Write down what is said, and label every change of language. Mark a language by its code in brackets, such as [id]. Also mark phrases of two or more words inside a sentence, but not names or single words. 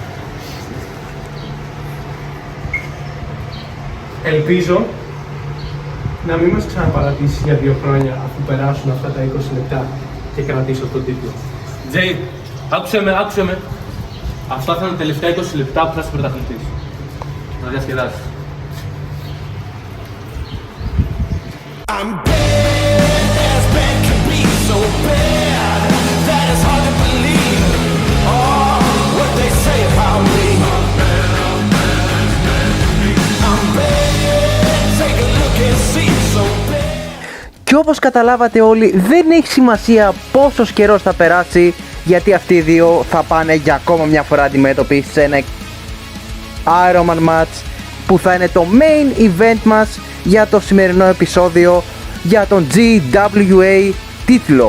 [el] Ελπίζω να μην μας ξαναπαρατήσεις για 2 χρόνια αφού περάσουν αυτά τα 20 λεπτά και κρατήσω τον τίτλο. Jay, άκουσε με. Αυτά θα είναι τα τελευταία 20 λεπτά που θα είσαι πρωταθλητής. Να διασκεδάσεις. [en] I'm bad as bad can be, so bad that it's hard to believe. Oh, what they say about me. I'm bad, take a look and see, so bad. [el] Και όπως καταλάβατε όλοι, δεν έχει σημασία πόσος καιρός θα περάσει, γιατί αυτοί οι δύο θα πάνε για ακόμα μια φορά αντιμέτωποι σε ένα Iron Man match που θα είναι το [en] main event [el] μας για το σημερινό επεισόδιο για τον GWA τίτλο.